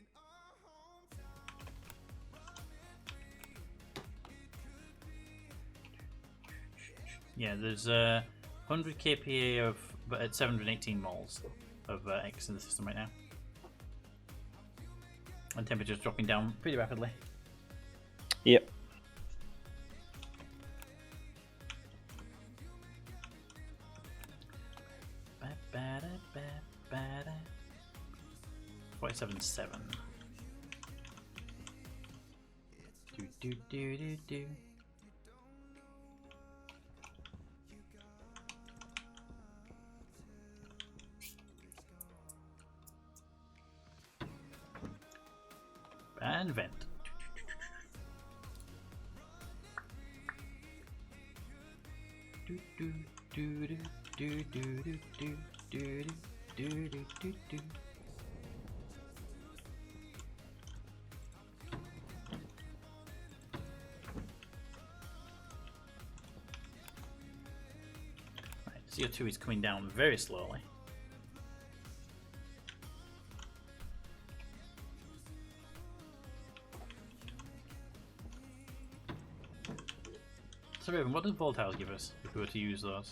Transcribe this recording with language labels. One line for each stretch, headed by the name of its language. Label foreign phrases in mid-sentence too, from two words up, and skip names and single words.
English: Yeah, there's 100 kPa of, but at 718 moles of X in the system right now. And temperature's dropping down pretty rapidly. Yep. Ba, ba, da, ba, ba, da. 47.7. Do do do do do. And vent. Do do do do do do do do do do do do do. Right, CO2 is coming down very slowly. So, Raven, what do vol tiles give us if we were to use those?